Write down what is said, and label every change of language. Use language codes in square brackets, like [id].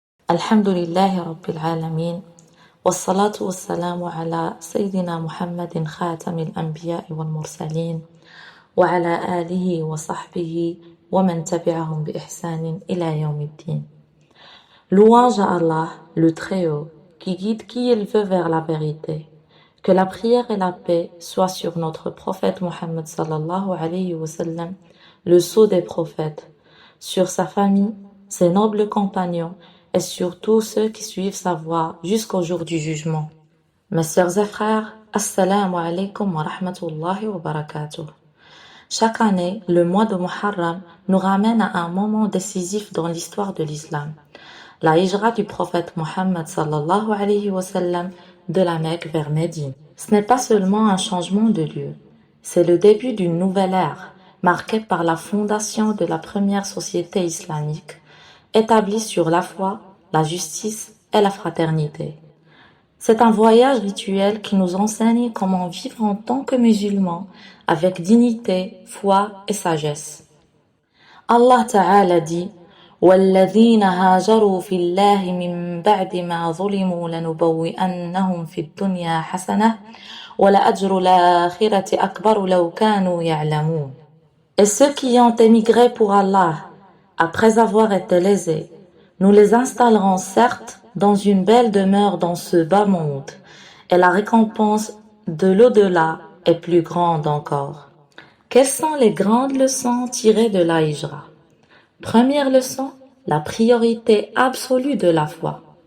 [ar] الحمد لله رب العالمين والصلاة والسلام على سيدنا محمد خاتم الأنبياء والمرسلين وعلى آله وصحبه ومن تبعهم بإحسان إلى يوم الدين. [fr] Louange à Allah, le Très-Haut, qui guide qui il veut vers la vérité. Que la prière et la paix soient sur notre prophète Mohammed sallallahu alayhi wa sallam, le sceau des prophètes, sur sa famille, ses nobles compagnons et sur tous ceux qui suivent sa voie jusqu'au jour du jugement. Mes sœurs et frères, [ar] assalamu alaikum wa rahmatullahi wa barakatuh. [fr] Chaque année, le mois de Muharram nous ramène à un moment décisif dans l'histoire de l'islam. La hijra du prophète Mohammed sallallahu alayhi wa sallam de la Mecque vers Médine. Ce n'est pas seulement un changement de lieu, c'est le début d'une nouvelle ère, marquée par la fondation de la première société islamique, établie sur la foi, la justice et la fraternité. C'est un voyage rituel qui nous enseigne comment vivre en tant que musulmans, avec dignité, foi et sagesse. [ar] Allah Ta'ala dit وَالَّذِينَ هَاجَرُوا فِي اللَّهِ مِن بَعْدِ مَا ظُلِمُوا لَنُبَوِّئَنَّهُمْ فِي الدُّنْيَا حَسَنَةً وَلَأَجْرُ الْآخِرَةِ أَكْبَرُ لَوْ كَانُوا يَعْلَمُونَ. [fr] Et ceux qui ont émigré pour Allah, après avoir été lésés, nous les installerons certes dans une belle demeure dans ce bas monde, et la récompense de l'au-delà est plus grande encore. Quelles sont les grandes leçons tirées de la hijra? Première leçon, la priorité absolue de la foi.